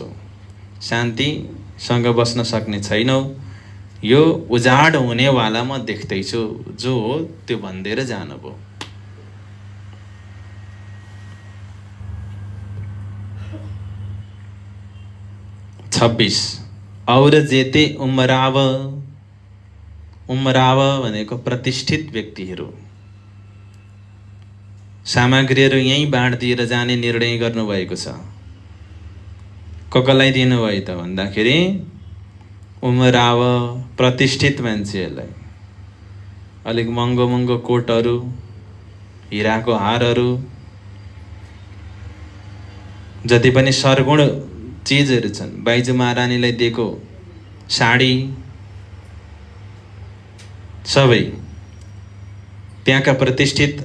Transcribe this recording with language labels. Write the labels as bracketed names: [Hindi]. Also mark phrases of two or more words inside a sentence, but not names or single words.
[Nepali] शान्तिसँग बस्न सक्ने छैनौ, यो उजाड हुनेवाला म देख्दैछु। जो हो त्यो भनिदिएर जानुभयो। छब्बीस और जेते उमराव। उमराव भनेको प्रतिष्ठित व्यक्तिहरू। सामग्रीहरू यहीँ बाँडिदिएर जाने निर्णय गर्नुभएको छ। कसलाई दिनुभयो त भन्दाखेरि उमराव प्रतिष्ठित मान्छेहरूलाई। अलिक महँगो महँगो कोटहरू, हिराको हारहरू, जति पनि सरगुण चिजहरू छन्, बाइजू महारानीलाई दिएको साडी, सबै त्यहाँका प्रतिष्ठित।